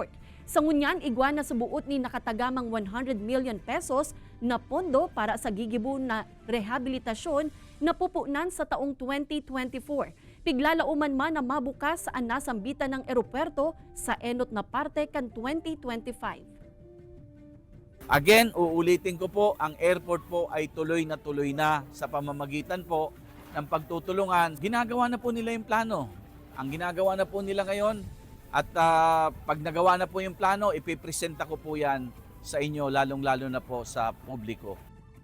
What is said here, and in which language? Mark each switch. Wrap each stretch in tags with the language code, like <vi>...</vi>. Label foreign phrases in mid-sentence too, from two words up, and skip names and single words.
<bik>Sa ngunyan, igwa na sa buot ni nakatagamang 100 million pesos na pondo para sa gigibo na rehabilitasyon na pupunan sa taong 2024. Piglalauman man na mabukas ang nasambitan ng eropuerto sa enot na parte kan 2025.</bik> <tl>Again, uulitin ko po, ang airport po ay tuloy na sa pamamagitan po ng pagtutulungan. Ginagawa na po nila yung plano. Ang ginagawa na po nila ngayon at pag nagawa na po yung plano, ipipresenta ko po yan sa inyo lalong-lalo na po sa publiko.</tl>